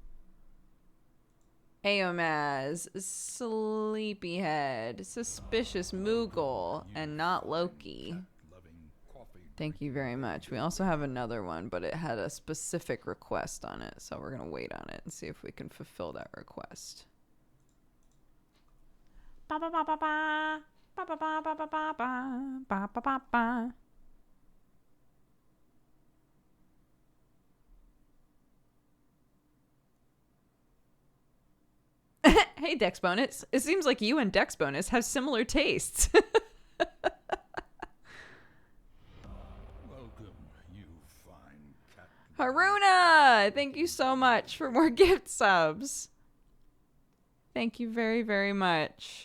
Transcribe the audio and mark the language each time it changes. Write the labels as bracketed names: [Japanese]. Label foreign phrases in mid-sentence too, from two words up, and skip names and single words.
[English] Aomaz, Sleepyhead, Suspicious Moogle, and Not Loki. Thank you very much. We also have another one, but it had a specific request on it, so we're going to wait on it and see if we can fulfill that request. Ba ba ba ba ba. Ba ba ba ba ba ba ba. Ba ba ba ba. Hey, Dexbonus. It seems like you and Dexbonus have similar tastes. Welcome, you fine cat. Haruna! Thank you so much for more gift subs. Thank you very, very much.